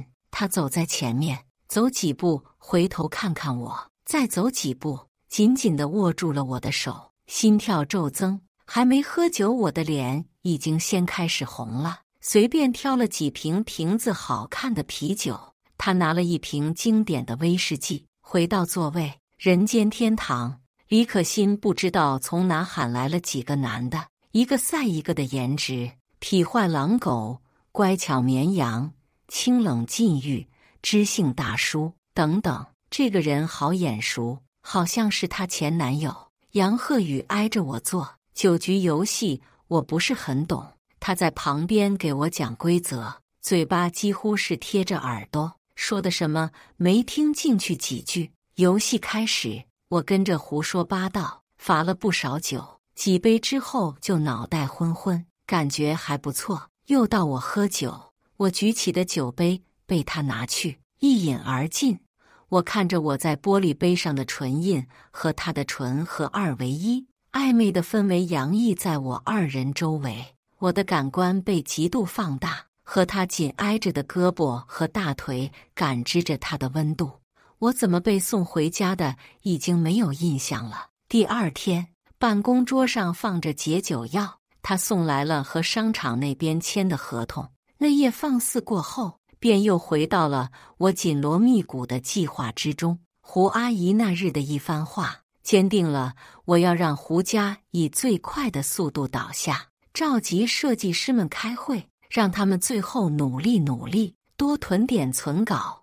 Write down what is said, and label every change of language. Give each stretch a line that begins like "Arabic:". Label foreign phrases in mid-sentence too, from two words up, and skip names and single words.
Chinese: 他走在前面，走幾步回頭看看我，再走幾步，緊緊地握住了我的手，心跳驟增。還沒喝酒，我的臉已經先開始紅了。隨便挑了幾瓶子好看的啤酒，他拿了一瓶經典的威士忌，回到座位。人間天堂，李可欣不知道從哪喊來了幾個男的，一個賽一個的顏值，痞壞狼狗，乖巧綿羊，清冷禁欲，知性大叔等等。這個人好眼熟，好像是她前男友。楊鶴宇挨着我坐，酒局遊戲我不是很懂，他在旁邊給我講規則，嘴巴幾乎是貼着耳朵，說的什麼沒聽進去幾句。遊戲開始，我跟着胡說八道，罰了不少酒，幾杯之後就腦袋昏昏，感覺還不錯。又到我喝酒，我舉起的酒杯被他拿去，一飲而盡。我看着我在玻璃杯上的唇印和他的唇合二為一，曖昧的氛圍洋溢在我二人周圍，我的感官被極度放大，和他緊挨着的胳膊和大腿感知着他的溫度。我怎麼被送回家的已經沒有印象了。第二天，辦公桌上放着解酒藥，他送來了和商場那邊簽的合同。那夜放肆過後，便又回到了我緊鑼密鼓的計劃之中。胡阿姨那日的一番話，堅定了我要讓胡家以最快的速度倒下，召集設計師們開會，讓他們最後努力，多囤點存稿。